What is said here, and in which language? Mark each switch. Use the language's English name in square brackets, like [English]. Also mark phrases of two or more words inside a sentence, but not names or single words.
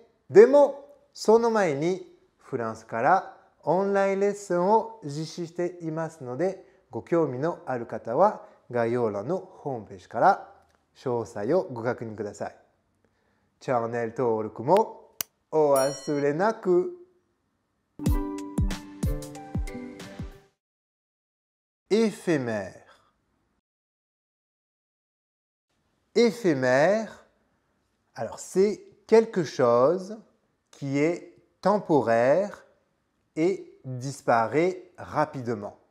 [Japanese] でもその前にフランスからオンラインレッスンを実施していますので、ご興味のある方は概要欄のホームページから詳細をご確認ください。チャンネル登録もお忘れなく。Éphémère. [French] Éphémère, alors c'est quelque chose qui est temporaire et disparaît rapidement.